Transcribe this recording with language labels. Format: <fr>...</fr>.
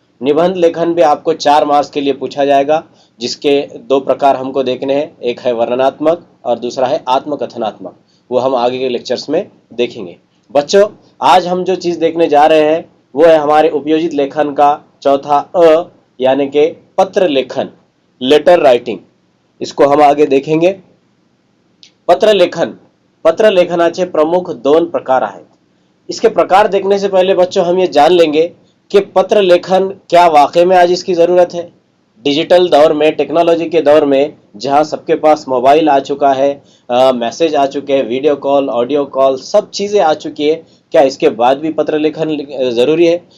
<hi>निबंध लेखन भी आपको 4 मार्क्स के लिए पूछा जाएगा, जिसके 2 प्रकार हमको देखने हैं, एक है वर्णनात्मक और दूसरा है आत्मकथनात्मक। वो हम आगे के लेक्चर्स में देखेंगे। बच्चों, आज हम जो चीज़ देखने जा रहे हैं वो है हमारे उपयोजित लेखन का चौथा यानी कि पत्र लेखन, लेटर राइटिंग। इसको हम आगे देखेंगे।</hi> <mr>पत्र लेखन, पत्र लेखनाचे प्रमुख 2 प्रकार आहेत।</mr> <hi>इसके प्रकार देखने से पहले बच्चों हम ये जान लेंगे कि पत्र लेखन क्या वाकई में आज इसकी ज़रूरत है। डिजिटल दौर में, टेक्नोलॉजी के दौर में, जहाँ सबके पास मोबाइल आ चुका है, मैसेज आ चुके हैं, वीडियो कॉल, ऑडियो कॉल, सब चीज़ें आ चुकी है, क्या इसके बाद भी पत्र लेखन ज़रूरी है?</hi>